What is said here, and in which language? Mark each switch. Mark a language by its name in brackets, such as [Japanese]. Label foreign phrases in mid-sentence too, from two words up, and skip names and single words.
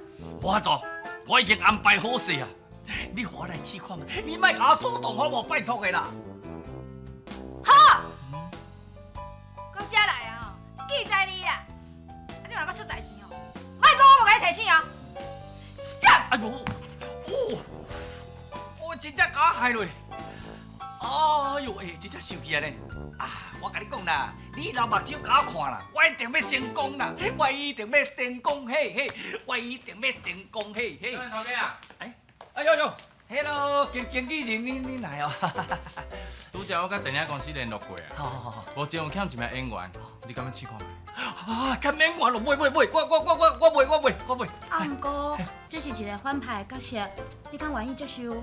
[Min Nan Chinese] 无法度，我已经安排好势啊！你互我来试看嘛，你莫甲我主动好无？拜托的啦。好，到遮来啊！记在你啦，即马搁出代志哦，莫讲我无甲你提醒哦。哎呦， 我真正甲我害落。哎呦，真正生气啊呢！我甲你讲啦，你拿目睭甲我看啦，我一定要成功啦，我一定要成功，嘿，我一定要成功，嘿。头家啊，哎呦 ，Hello，经纪人，你来哦。拄则我甲电影公司联络过啊，好，目前有欠一名演员，你敢要试看卖？看演员咯，买，我买。啊，毋过这是一个反派的角色，你敢愿意接受？